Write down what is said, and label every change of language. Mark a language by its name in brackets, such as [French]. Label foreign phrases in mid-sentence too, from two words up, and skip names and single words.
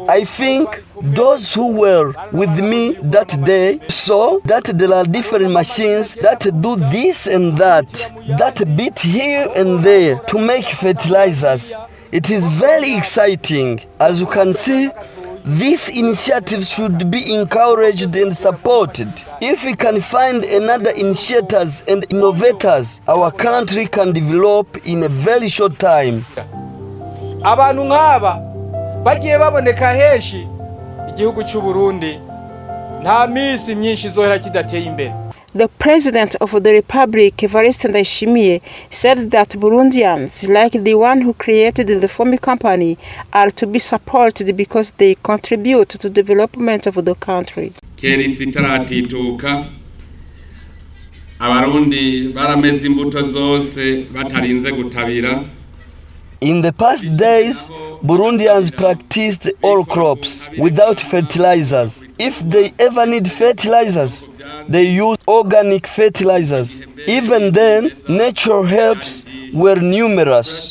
[English] I think those who were with me that day saw that there are different machines that do this and that beat here and there to make fertilizers. It is very exciting. As you can see, these initiatives should be encouraged and supported. If we can find another initiators and innovators, our country can develop in a very short time. [Rundi] Abantu nk'aba bagiye baboneka henshi igihugu cy'u Burundi nta misi myinshi zohera kidateye imbere. [English] The President of the Republic, Evariste Ndayishimiye, said that Burundians, like the one who created the Fomi company, are to be supported because they contribute to the development of the country. [Rundi] Keri sitaratituka abarundi barameze imbuto zose batarinze gutabira. [English] In the past days, Burundians practiced all crops without fertilizers. If they ever need fertilizers, they use organic fertilizers. Even then, natural helps were numerous.